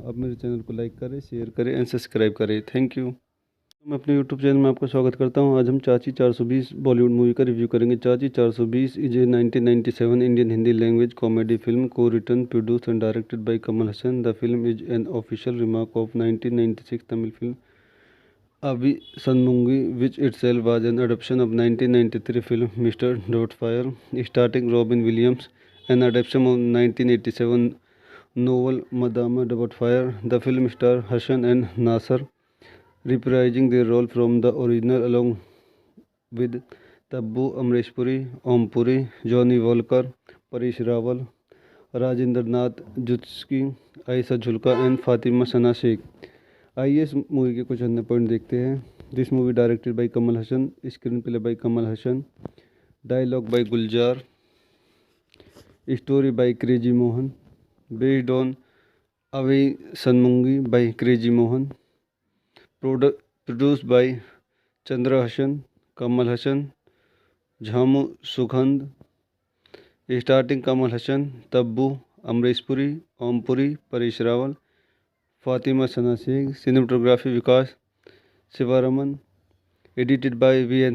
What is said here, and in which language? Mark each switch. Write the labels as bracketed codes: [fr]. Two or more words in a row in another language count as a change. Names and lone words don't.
[hi] आप मेरे चैनल को लाइक करें, शेयर करें [en] and subscribe [hi] करें। [en] Thank you. [hi] मैं अपने यूट्यूब चैनल में आपका स्वागत करता हूँ। आज हम चाची 420 बॉलीवुड मूवी का रिव्यू करेंगे। [en] Chachi 420 is a 1997 Indian Hindi language comedy film co written produce and directed by Kamal Hassan. The film is an official remark of 1996 Tamil film Avi Sanmungi, which itself was an adaptation of 1993 film Mr. Doubtfire, starring Robin Williams, an adaptation of 1987 novel Madame Doubtfire. The film stars Hassan and Nasser, reprising their role from the original along with Tabbu Amreshpuri, Om Puri, Johnny Walker, Paresh Rawal, Rajinder Nath Jutski, Aisha Julka and Fatima Sana Sheikh। [hi] आइए इस मूवी के कुछ अन्य पॉइंट देखते हैं। [en] This movie directed by Kamal Hassan, screen play by Kamal Hassan, dialogue by Gulzar, Story by Crazy Mohan, based on Avi Sanmungi by Crazy Mohan, produce by Chandra Hassan, Kamal Hassan, Jhamu Sugandh, starting Kamal Hassan, Tabbu Amrishpuri, Ompuri, Paresh Rawal, Fatima Sana Sheikh, cinematography Vikas Shivaraman, edited by V.N.